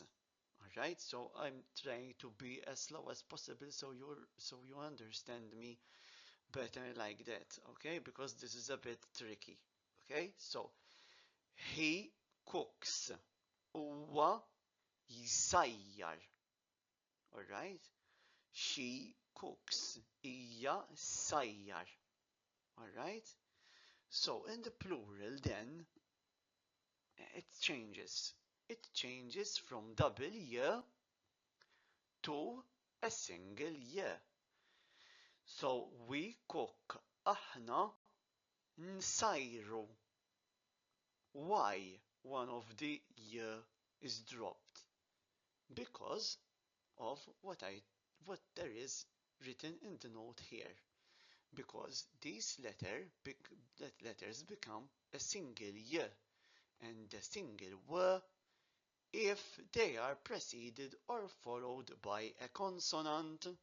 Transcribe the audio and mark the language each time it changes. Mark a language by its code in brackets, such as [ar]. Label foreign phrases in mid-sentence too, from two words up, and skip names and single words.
[en] Alright, so I'm trying to be as slow as possible so you understand me better like that, okay? Because this is a bit tricky, okay? So he cooks. [mt] Huwa jisajjar. [en] Alright? She cooks. [mt] Hija sajjar. [en] Alright? So in the plural then, it changes. It changes from double y to a single y. So we cook. [mt] Aħna nsajru. [en] Why one of the y is dropped? Because of what there is written in the note here. Because these letters become a single y and a single w if they are preceded or followed by a consonant.